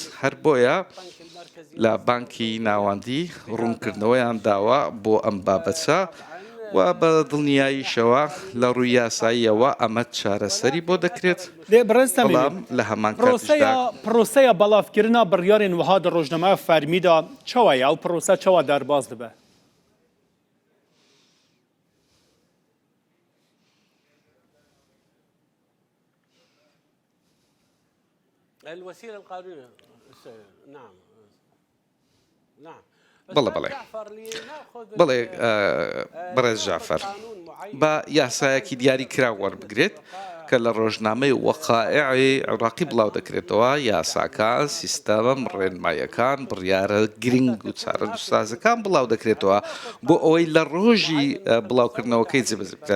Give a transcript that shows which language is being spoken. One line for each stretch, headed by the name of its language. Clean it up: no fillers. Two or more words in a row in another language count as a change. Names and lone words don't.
Central Kurdish: هەر بۆیە لە بانکی ناوەندی ڕوونکردنەوەیان داوە بۆ ئەم بابەتە و بە دڵنیاییشەوە لە ڕووی یاساییەوە ئەمە چارەسەری بۆ دەکرێت. بەڵام لە هەمان کاتیشدا
Kurdish: پرۆسەیە بەڵافکردنا بڕیارên wiha di rojnameya fermî da çawa ye ew prose çawa derbas dibe؟
Arabic: الوسيلة القانونية. نعم نعم
Central Kurdish: بەڵێ بەڕێز جعفەر بە یاسایەکی دیاری کرا وەربگرێت کە لە ڕۆژنامەی وەقایعی عێراقی بڵاو دەکرێتەوە. یاساکان، سیستەم، ڕێنماییەکان، بڕیارە گرنگ و چارەسازەکان بڵاو دەکرێتەوە بۆ ئەوەی لە ڕۆژی بڵاوکردنەوەکەی جێبەجێ بکرێت.